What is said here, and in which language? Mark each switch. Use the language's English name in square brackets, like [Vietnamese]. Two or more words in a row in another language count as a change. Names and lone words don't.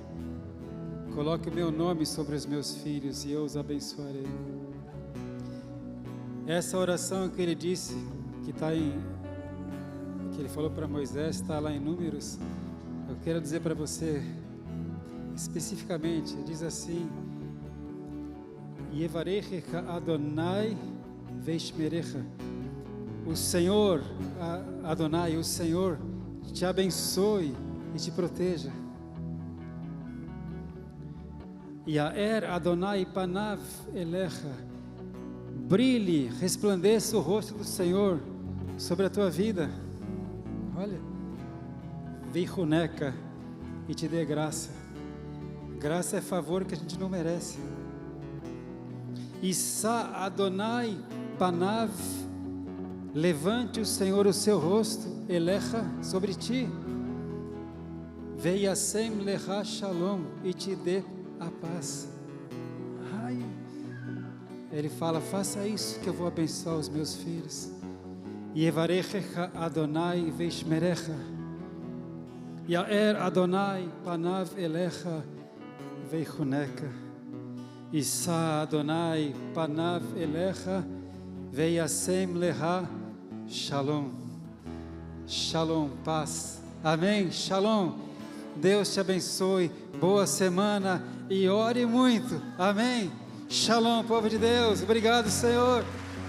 [Portuguese] Coloque o meu nome sobre os meus filhos e eu os abençoarei. Essa oração que ele disse, que ele falou para Moisés, está lá em Números. Eu quero dizer para você, especificamente, diz assim: [Hebrew] יברכך אדוני וישמרך. [Portuguese] O Senhor, Adonai, o Senhor te abençoe e te proteja. [Hebrew] יאר אדוני פניו אליך. [Portuguese] Brilhe, resplandeça o rosto do Senhor sobre a tua vida. Olha, vichuneca, e te dê graça. Graça é favor que a gente não merece. [Hebrew] ישא אדוני פניו, [Portuguese] levante o Senhor o seu rosto, elecha, sobre ti. [Hebrew] וישם לך שלום, [Portuguese] e te dê a paz. Ai. Ele fala: faça isso que eu vou abençoar os meus filhos. [Hebrew] יברכך אדוני וישמרך. יאר אדוני פניו אליך ויחנך. ישא אדוני פניו אליך וישם לך שלום. [Portuguese] Shalom, paz. Amém, shalom. Deus te abençoe, boa semana e ore muito. Amém. Shalom, povo de Deus. Obrigado, Senhor.